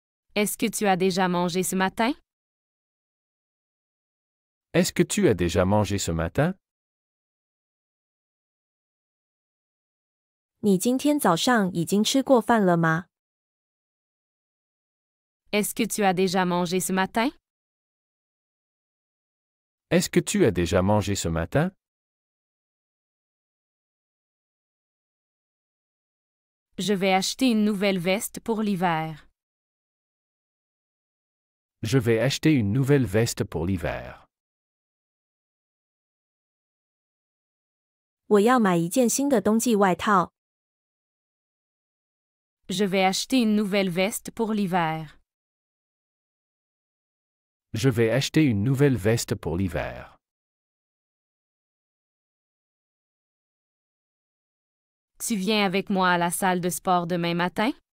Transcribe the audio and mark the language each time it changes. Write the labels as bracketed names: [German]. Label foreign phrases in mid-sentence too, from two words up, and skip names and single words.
[French] Est-ce que tu as déjà mangé ce matin? Est-ce que tu as déjà mangé ce matin? [Chinese] 你今天早上已经吃过饭了吗？ [French] Est-ce que tu as déjà mangé ce matin? Est-ce que tu as déjà mangé ce matin? Je vais acheter une nouvelle veste pour l'hiver. Je vais acheter une nouvelle veste pour l'hiver. [Chinese] 我要买一件新的冬季外套。 [French] Je vais acheter une nouvelle veste pour l'hiver. Je vais acheter une nouvelle veste pour l'hiver. Tu viens avec moi à la salle de sport demain matin?